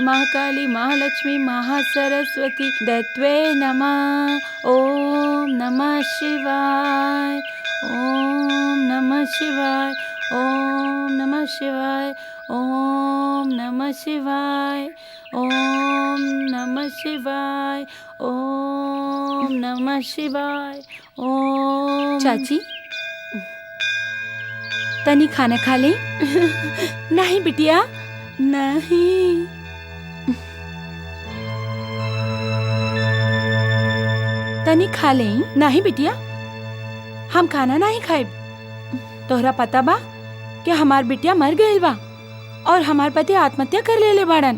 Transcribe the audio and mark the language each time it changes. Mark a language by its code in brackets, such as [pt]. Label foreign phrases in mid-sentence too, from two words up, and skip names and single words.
[sa] महाकाली महालक्ष्मी महासरस्वती दैत्वे नमः ओम नमः शिवाय ओम नमः शिवाय ओम नमः शिवाय ओम नमः शिवाय ओम नमः शिवाय ओम नमः शिवाय ओम। [bho] चाची तनी खाना खा ले। नहीं बिटिया नहीं। तनी खा ले। नहीं बिटिया हम खाना नहीं खाए। तोहरा पता बा कि हमार बिटिया मर गईल बा और हमार पति आत्महत्या कर लेले बाड़न।